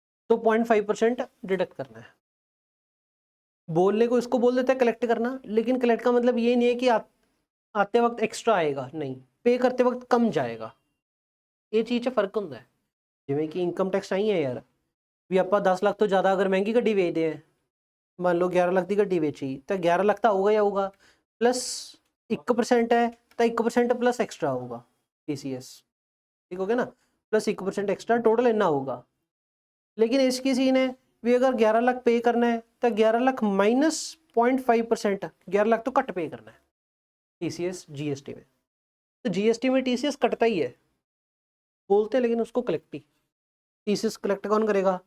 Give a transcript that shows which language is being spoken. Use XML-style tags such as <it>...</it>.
<hi>तो 0.5% डिडक्ट करना है। बोलने को इसको बोल देते हैं कलेक्ट करना, लेकिन कलेक्ट का मतलब ये नहीं है कि आते वक्त एक्स्ट्रा आएगा, नहीं, पे करते वक्त कम जाएगा, ये चीज़ से फर्क होता है। जिमें कि इनकम टैक्स आई है यार,</hi> <pa>ਵੀ ਆਪਾਂ 10 ਲੱਖ ਤੋਂ ਜ਼ਿਆਦਾ ਅਗਰ ਮਹਿੰਗੀ ਗੱਡੀ ਵੇਚਦੇ ਆ, ਮੰਨ ਲਓ 11 ਲੱਖ ਦੀ ਗੱਡੀ ਵੇਚੀ ਤਾਂ 11 ਲੱਖ ਤਾਂ ਆਊਗਾ ਹੀ ਆਊਗਾ, ਪਲੱਸ 1% ਹੈ ਤਾਂ 1% ਪਲੱਸ ਐਕਸਟਰਾ ਆਊਗਾ TCS,</pa> <hi>ठीक हो गया ना, प्लस 1% एक्स्ट्रा, टोटल इतना होगा। लेकिन इसकी सीन है भी अगर 11 लाख पे करना है तो 11 लाख माइनस 0.5%, 11 लाख तो कट पे करना है TCS GST में। तो GST में TCS कटता ही है, बोलते हैं लेकिन उसको कलेक्ट ही, TCS कलेक्ट कौन करेगा?</hi>